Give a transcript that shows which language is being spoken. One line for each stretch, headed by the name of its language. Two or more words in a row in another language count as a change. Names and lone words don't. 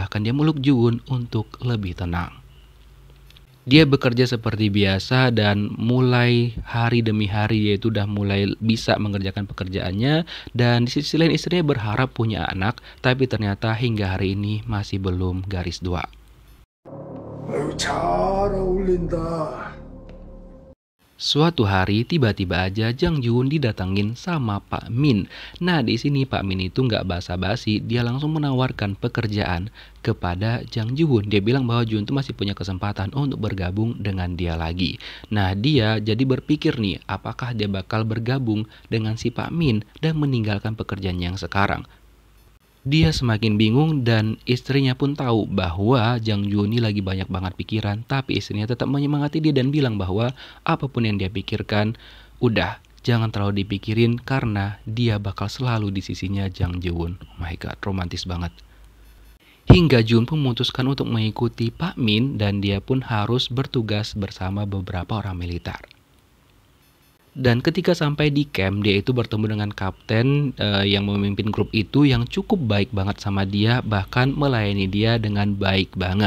Indonesian: Bahkan dia meluk Ji-won untuk lebih tenang. Dia bekerja seperti biasa dan mulai hari demi hari dia itu udah mulai bisa mengerjakan pekerjaannya. Dan di sisi lain istrinya berharap punya anak, tapi ternyata hingga hari ini masih belum garis 2.
Korean: 잘 어울린다.
Indonesian: Suatu hari tiba-tiba aja Jang Ji-woon didatengin sama Pak Min. Nah di sini Pak Min itu nggak basa-basi, dia langsung menawarkan pekerjaan kepada Jang Ji-woon. Dia bilang bahwa Ji-woon tuh masih punya kesempatan untuk bergabung dengan dia lagi. Nah dia jadi berpikir nih, apakah dia bakal bergabung dengan si Pak Min dan meninggalkan pekerjaan yang sekarang. Dia semakin bingung dan istrinya pun tahu bahwa Jang Ji-woon ini lagi banyak banget pikiran, tapi istrinya tetap menyemangati dia dan bilang bahwa apapun yang dia pikirkan, udah jangan terlalu dipikirin karena dia bakal selalu di sisinya Jang Ji-woon.
English: Oh my god,
Indonesian: romantis banget. Hingga Ji-woon pun memutuskan untuk mengikuti Pak Min dan dia pun harus bertugas bersama beberapa orang militer. Dan ketika sampai di camp, dia itu bertemu dengan kapten yang memimpin grup itu yang cukup baik banget sama dia, bahkan melayani dia dengan baik banget.